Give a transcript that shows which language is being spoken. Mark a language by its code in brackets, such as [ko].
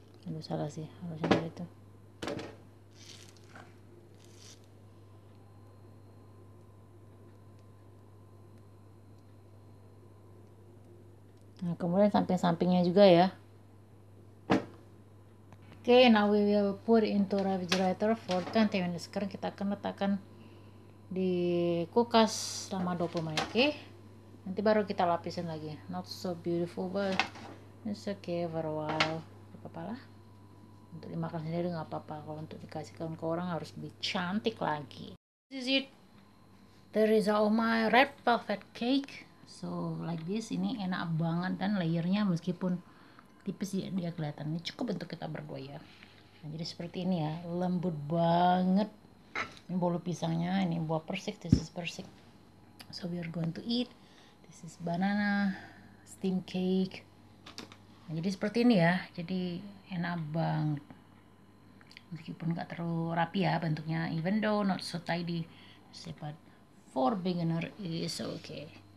[id] Aduh salah sih, harusnya dari itu. Nah, kemudian samping-sampingnya juga ya. [en] Okay, now we will put into refrigerator for 20 minutes. [id] Sekarang kita akan letakkan di kulkas selama 20 menit. Okay? Nanti baru kita lapisin lagi. [en] Not so beautiful, but it's okay for a while. [id] Gak apa-apa lah. Untuk dimakan sendiri nggak apa-apa. Kalau untuk dikasihkan ke orang harus lebih cantik lagi. [en] This is it. The result of my red velvet cake. So like this, [id] ini enak banget dan layernya meskipun tipis dia kelihatan. Ini cukup untuk kita berdua ya. Nah, jadi seperti ini ya, lembut banget. Ini bolu pisangnya, ini buah persik, [en] this is persik. So we are going to eat. This is banana steam cake. [id] Nah, jadi seperti ini ya, jadi enak banget. Meskipun nggak terlalu rapi ya bentuknya, [en] even though not so tidy, but for beginner is okay.